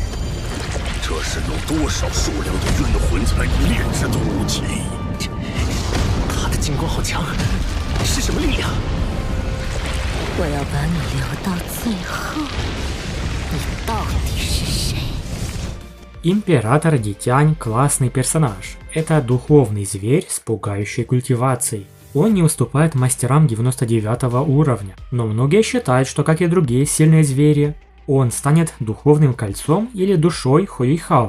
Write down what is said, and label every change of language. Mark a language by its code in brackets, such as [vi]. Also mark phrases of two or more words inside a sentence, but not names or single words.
[zh] 这是有多少数量的冤魂才能炼制的武器？他的金光好强，是什么力量？我要把你留到最后，你到底是谁？ [ru] Император Дитянь – классный персонаж. Это духовный зверь с пугающей культивацией. Он не уступает мастерам 99 уровня, но многие считают, что, как и другие сильные звери, он станет духовным кольцом или душой Хуэйхао.